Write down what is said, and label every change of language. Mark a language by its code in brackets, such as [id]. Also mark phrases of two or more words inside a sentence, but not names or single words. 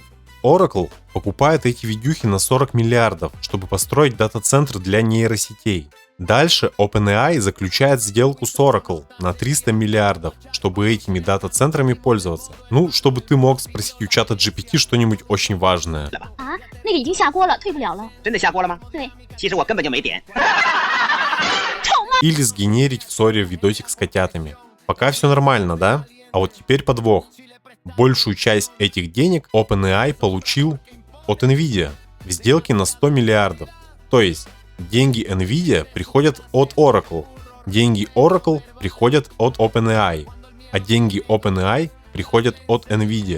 [ru] Oracle покупает эти видюхи на 40 миллиардов, чтобы построить дата-центр для нейросетей. Дальше OpenAI заключает сделку с Oracle на 300 миллиардов, чтобы этими дата-центрами пользоваться. Ну, чтобы ты мог спросить у чата GPT что-нибудь очень важное. [zh] 那个已经下锅了，退不了了。真的下锅了吗？对，其实我根本就没点。 [ru] Или сгенерить в ссоре видосик с котятами. Пока все нормально, да? А вот теперь подвох. Большую часть этих денег OpenAI получил от Nvidia в сделке на 100 миллиардов. То есть деньги Nvidia приходят от Oracle, деньги Oracle приходят от OpenAI, а деньги OpenAI приходят от Nvidia.